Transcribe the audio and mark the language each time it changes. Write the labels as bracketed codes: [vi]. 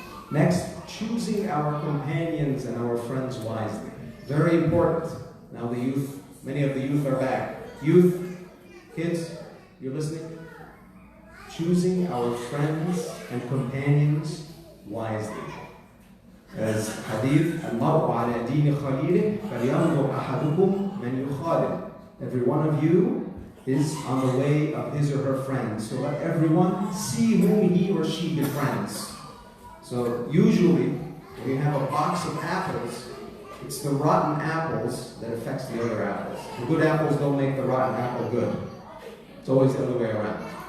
[en] Next, choosing our companions and our friends wisely. Very important. Now the youth, many of the youth are back. Youth, kids, you're listening? Choosing our friends and companions wisely. As hadith, [ar] المرء على دين خليله فلينظر أحدكم من يخالل. [en] Every one of you is on the way of his or her friends. So let everyone see whom he or she befriends. So usually, when you have a box of apples, it's the rotten apples that affects the other apples. The good apples don't make the rotten apple good. It's always the other way around.